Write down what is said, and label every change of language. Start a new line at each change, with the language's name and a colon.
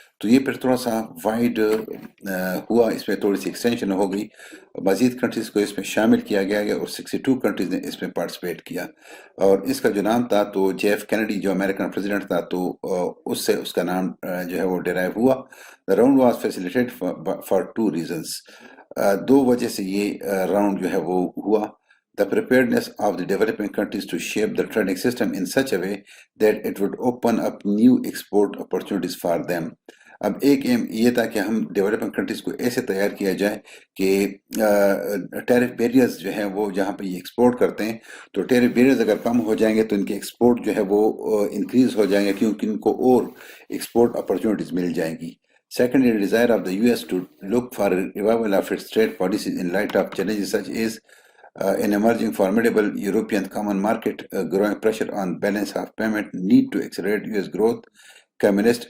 Urdu: تو یہ پھر تھوڑا سا وائڈ ہوا, اس میں تھوڑی سی ایکسٹینشن ہو گئی, مزید کنٹریز کو اس میں شامل کیا گیا اور 62 کنٹریز نے اس میں پارٹیسپیٹ کیا. اور اس کا جو نام تھا تو جے ایف کینیڈی جو امریکن پریزیڈنٹ تھا تو اس سے اس کا نام جو ہے وہ ڈیرائیو ہوا.
English: The round was facilitated for 2 reasons.
Urdu: دو وجہ سے یہ راؤنڈ جو ہے وہ ہوا.
English: The preparedness of the developing countries to shape the trading system in such a way that it would open up new export opportunities for them.
Urdu: اب ایک M یہ تھا کہ ہم ڈیولپنگ کنٹریز کو ایسے تیار کیا جائے کہ ٹیرف بیریئرز جو ہیں وہ جہاں پہ یہ ایکسپورٹ کرتے ہیں تو ٹیرف بیریئرز اگر کم ہو جائیں گے تو ان کے ایکسپورٹ جو ہے وہ انکریز ہو جائیں گے کیونکہ ان کو اور ایکسپورٹ اپرچونیٹیز مل جائیں گی.
English: Secondly, the desire of the US to look for a revival of its trade policies in light of challenges such as an emerging formidable European common market, growing pressure on balance of payment, need to accelerate US growth, communist.